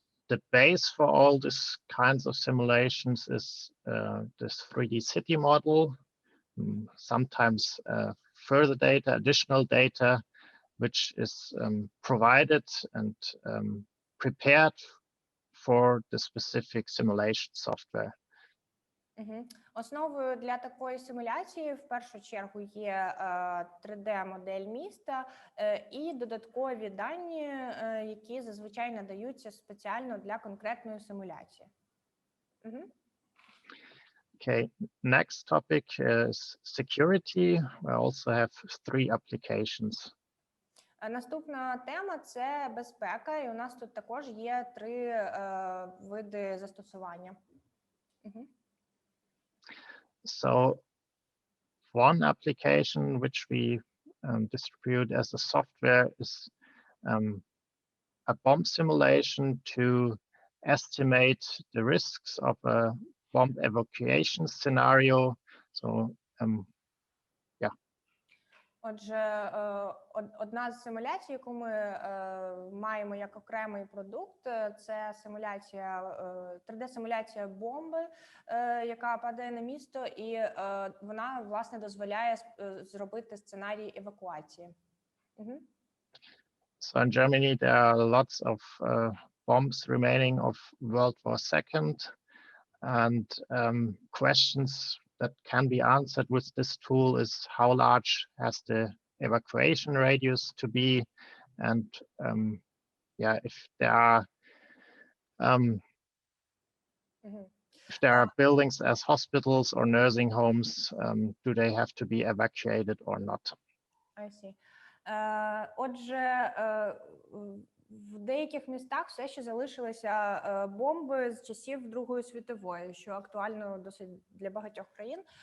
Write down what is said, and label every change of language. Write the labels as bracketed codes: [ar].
[en] The base for all these kinds of simulations is this 3D city model, sometimes further data, additional data, which is provided and prepared for the specific simulation software. [uk] Основою для такої симуляції в першу чергу є 3D-модель міста і додаткові дані, які зазвичай надаються спеціально для конкретної симуляції. [en] Okay, next topic is security. We also have 3 applications. [uk] Наступна тема – це безпека, і у нас тут також є 3 види застосування. [en] So one application which we distribute as a software is a bomb simulation to estimate the risks of a bomb evacuation scenario. So [uk] Отже, одна з симуляцій, яку ми маємо як окремий продукт, це симуляція, 3D-симуляція бомби, яка падає на місто, і вона, власне, дозволяє зробити сценарій евакуації. [en] So in Germany, there are lots of bombs remaining of World War II, and questions that can be answered with this tool is how large has the evacuation radius to be, and if there are buildings as hospitals or nursing homes, do they have to be evacuated or not? I see. [uk] Отже, в деяких містах все ще залишилися бомби з часів Другої світової, що актуально досить для багатьох країн.